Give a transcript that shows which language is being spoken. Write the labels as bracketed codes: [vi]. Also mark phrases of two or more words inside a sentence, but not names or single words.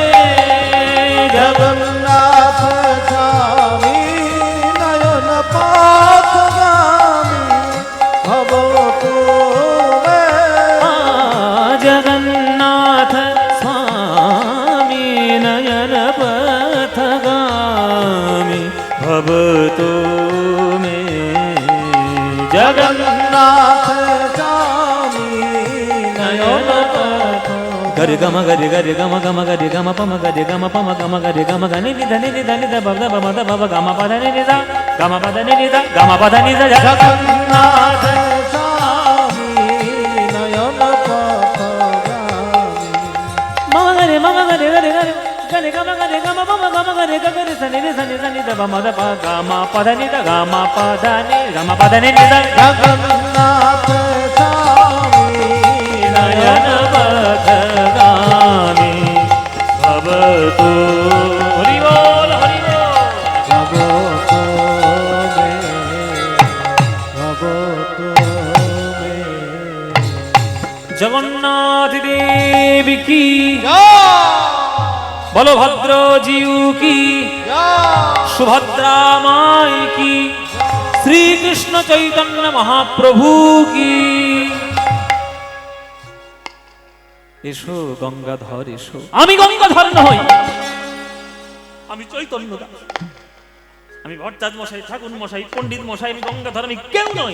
[sa] जगन्नाथ स्वामी नयन पथगामी भवतु मे। जगन्नाथ स्वामी नयन पथगामी भवतु मे। जगन्नाथ स्वामी नयन गरि गम गरि गरि गम गम गरि गम पम गरि गम पम गम गरि गम गनि नि धनि नि धनि ध बब ब मद बब गम पद नि नि ध गम पद नि नि ध गम पद नि ध जगन्नाथ स्वामी नयन पथगामी मम गरि गरि गरि गरि गम गरि गम पम गम गरि ग गरि सनि नि सनि सनि ध ब मद ब गम पद नि ध गम पद नि गम पद नि नि ध जगन्नाथ स्वामी नयन पथगामी भवतु। हरि बोल हरि बोल। भवतु मे भवतु मे। [hi] जगन्नाथ देव की बलभद्र जीव की सुभद्रा माई की श्री कृष्ण चैतन्य महाप्रभु की। [bn] এসো গঙ্গাধর এসো। আমি গঙ্গাধর নই, আমি চৈতন্য দাস, আমি ভট্টাচার্য মশাই, ঠাকুর মশাই, পণ্ডিত মশাই, আমি গঙ্গাধর, আমি কেউ নই।